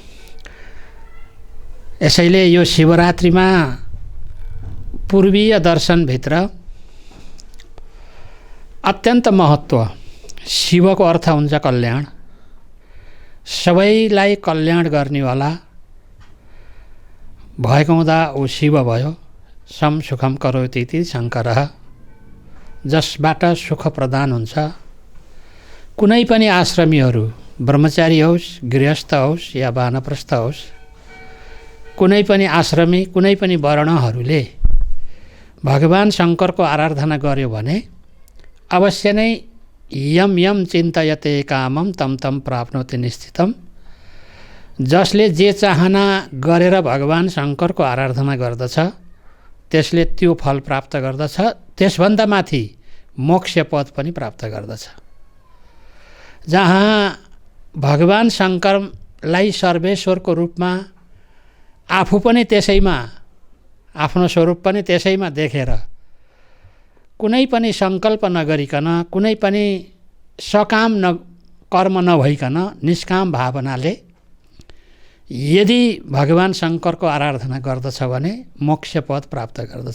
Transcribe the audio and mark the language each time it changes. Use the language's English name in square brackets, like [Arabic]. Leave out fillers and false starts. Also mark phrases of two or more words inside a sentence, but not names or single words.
[Nepali] यसैले यो शिवरात्रिमा पूर्वीय दर्शनभित्र अत्यन्त महत्त्व। शिवको अर्थ हुन्छ कल्याण, सबैलाई कल्याण गर्नेवाला भएको हुँदा ऊ शिव भयो। [Sanskrit] सम सुखम करोति इति शङ्करः, [Nepali] जसबाट सुख प्रदान हुन्छ। कुनै पनि आश्रमीहरू, ब्रह्मचारी होस्, गृहस्थ होस् या वानप्रस्थ होस्, कुनै पनि आश्रमी, कुनै पनि वर्णहरूले भगवान शङ्करको आराधना गर्यो भने अवश्य नै [Sanskrit] यम यम चिन्तयते कामम तम तम प्राप्नोति निश्चितम। [Nepali] जसले जे चाहना गरेर भगवान शङ्करको आराधना गर्दछ त्यसले त्यो फल प्राप्त गर्दछ। त्यसभन्दा माथि मोक्ष पद पनि प्राप्त गर्दछ। जहाँ भगवान शङ्करलाई सर्वेश्वरको रूपमा आफू पनि त्यसैमा, आफ्नो स्वरूप पनि त्यसैमा देखेर कुनै पनि सङ्कल्प नगरिकन, कुनै पनि सकाम कर्म नभइकन निष्काम भावनाले यदि भगवान शङ्करको आराधना गर्दछ भने मोक्ष पद प्राप्त गर्दछ।